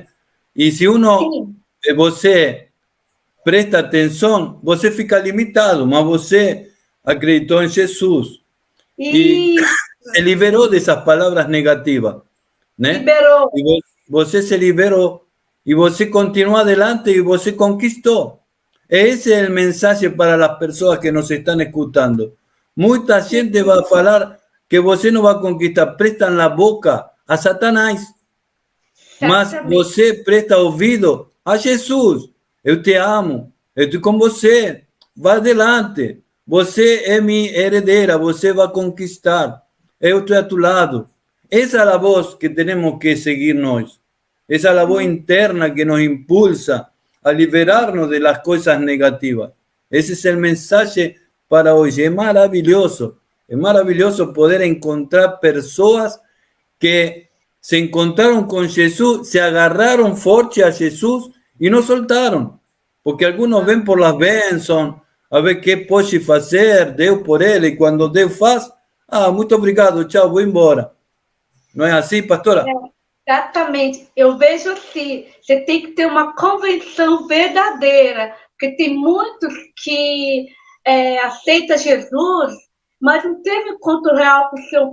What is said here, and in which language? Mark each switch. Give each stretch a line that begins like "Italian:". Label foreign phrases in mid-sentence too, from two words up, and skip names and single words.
Portuguese: E se você presta atenção, você fica limitado, mas você acreditou em Jesus. E se liberou dessas palavras negativas, né? Liberou. E você se liberou. Y você
Spanish: continúa adelante
Portuguese: y você conquistó.
Spanish: Ese es el mensaje para las personas que nos están escuchando. Mucha gente va a hablar que você no va a conquistar. Prestan la boca a Satanás.
Portuguese: Mas você presta ouvido a Jesus. Eu te amo. Eu estou com você. Vá adelante. Você é minha herdeira. Você vai conquistar. Eu estou
Spanish: a tu lado. Esa es la voz que tenemos que seguir nós. Esa es la voz interna que nos impulsa a liberarnos de las cosas negativas. Ese es el mensaje para hoy. Es maravilloso poder encontrar personas que se encontraron con Jesús, se agarraron fuerte a Jesús y no soltaron. Porque algunos ven por las bênçãos, a ver qué puede hacer,
Portuguese: Deus por ele,
Spanish: y cuando
Portuguese: Deus faz, muito obrigado, tchau, vou embora. Não é assim, pastora? Exatamente. Eu vejo assim, você tem que ter uma convenção verdadeira, porque tem muitos que aceitam Jesus, mas não teve encontro real com o Senhor.